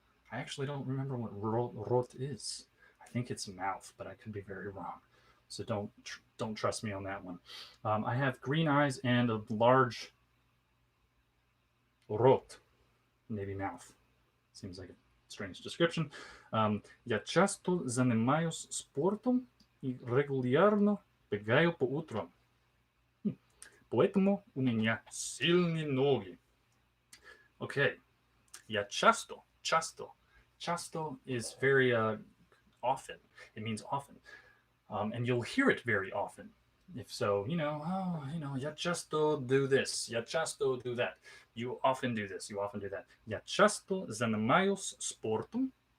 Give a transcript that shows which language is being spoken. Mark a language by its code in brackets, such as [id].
[en] I actually don't remember what rot is. I think it's mouth, but I could be very wrong. So don't trust me on that one. I have green eyes and a large rot, maybe mouth. Seems like a strange description. [ru] Я часто занимаюсь спортом и регулярно бегаю по утрам. Поэтому у меня сильные ноги. Okay. Я часто. [en] Часто is very often. It means often. And you'll hear it very often. If so, [ru] я часто [en] do this. [ru] Я часто [en] do that. You often do this. You often do that. [ru] Я часто занимаюсь спортом.